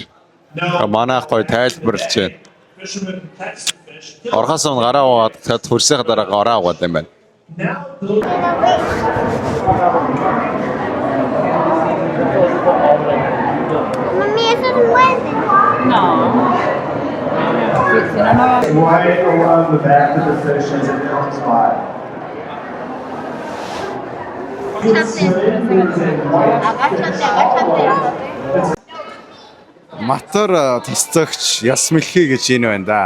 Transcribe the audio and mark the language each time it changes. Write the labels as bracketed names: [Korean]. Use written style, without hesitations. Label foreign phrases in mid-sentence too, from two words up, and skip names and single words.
[Mongolian] Манайх гоё тайлбарлаж байна. Орхоос нь гараа аваад цад хөрсөхийн дараа гараа аваад юм байна. [Spanish] Mami, eso es muerde. No. [English] Right along the back of the fish as it comes by. [Mongolian] Матар тасцагч яс мэлхий гэж энэ байна да.